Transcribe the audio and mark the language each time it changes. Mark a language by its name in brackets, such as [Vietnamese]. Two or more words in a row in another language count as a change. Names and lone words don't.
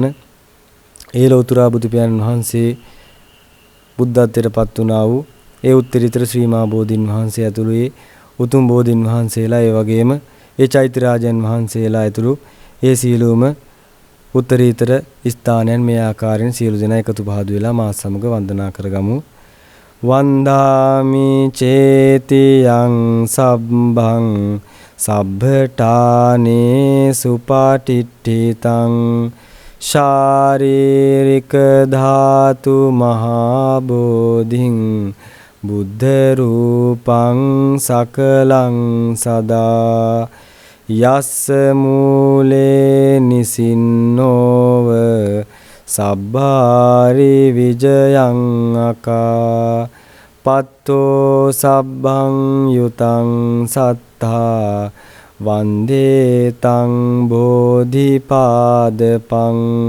[Sinhala] ඒ ලෞතර බුදු පියාණන් වහන්සේ බුද්ධත්වයට පත් වුණා වූ ඒ උත්තරීතර ශ්‍රී මහා බෝධීන් වහන්සේ ඇතුළු ඒ උතුම් බෝධීන් වහන්සේලා, ඒ වගේම ඒ චෛත්‍ය රාජයන් වහන්සේලා ඇතුළු ඒ සියලුම උත්තරීතර ස්ථානයන් මේ ආකාරයෙන් සියලු දෙනා එකතු පහදු වෙලා මා සමග වන්දනා කරගමු. [Pali] වන්දාමි චේතියං සබ්බං සබ්බඨානේ සුපාටිට්ඨිතං ශාරීරික ධාතු මහා බෝධින් බුද්ධ රූපං සකලං සදා යස්ස මූලේ නිසින්නෝව සබ්බාරි විජයං අකා පත්තෝ සබ්බං යුතං සත්තා වන්දේ තං බෝධිපාදපං.